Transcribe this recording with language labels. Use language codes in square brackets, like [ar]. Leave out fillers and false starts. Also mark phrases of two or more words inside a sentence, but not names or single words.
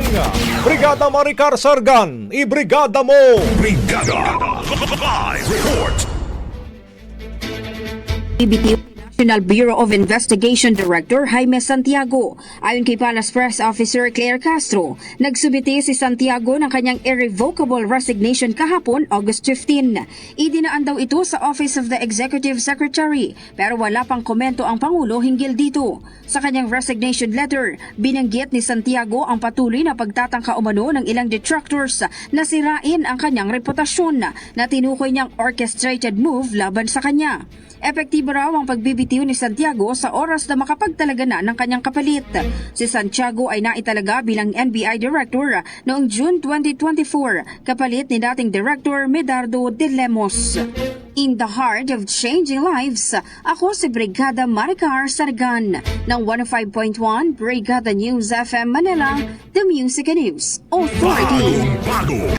[tl] Brigada Maricar Sargan, ibrigada mo! Brigada Live Report. BBTO National Bureau of Investigation Director Jaime Santiago. Ayon kay Palas Press Officer Claire Castro, nagsubiti si Santiago ng kanyang [en] irrevocable resignation [tl] kahapon, August 15. Idinaan daw ito sa Office of the Executive Secretary pero wala pang komento ang Pangulo hinggil dito. Sa kanyang resignation letter, binanggit ni Santiago ang patuloy na pagtatangka umano ng ilang detractors na sirain ang kanyang reputasyon na tinukoy niyang [en] orchestrated move [tl] laban sa kanya. Epektibo raw ang pagbibitiw ni Santiago sa oras na makapagtalaga na ng kanyang kapalit. Si Santiago ay naitalaga bilang NBI Director noong June 2024, kapalit ni dating Director Medardo de Lemos. [en] In the heart of changing lives, [tl] ako si Brigada Maricar Sargan ng 105.1 Brigada News FM Manila, [en] The Music and News Authority. [tl] Bago.